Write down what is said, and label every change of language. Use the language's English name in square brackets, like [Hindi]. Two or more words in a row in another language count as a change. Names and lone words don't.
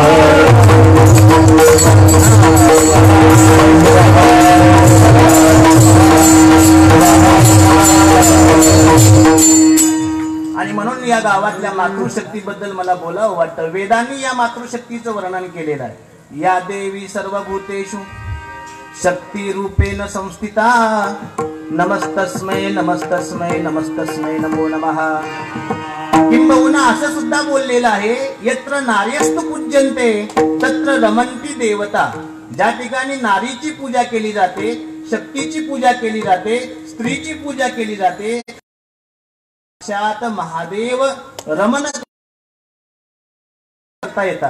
[Marathi] आणि म्हणून या गावातल्या मातृशक्तीबद्दल मला बोलावं वाटतं. वेदांनी या मातृशक्तीचं वर्णन केलेलं आहे. [Sanskrit] या देवी सर्वभूतेषु शक्ती रूपेण संस्थिता नमस्तस्मै नमस्तस्मै नमस्तस्मै नमो नमः. [Marathi] किंबहुना असं सुद्धा बोललेलं आहे, [Sanskrit] यत्र नार्यस्तु पूज्यन्ते तत्र रमन्ति देवता. [Marathi] ज्या ठिकाणी नारीची पूजा केली जाते, शक्तीची पूजा केली जाते, स्त्रीची पूजा केली जाते, साक्षात महादेव रमण करता येतात.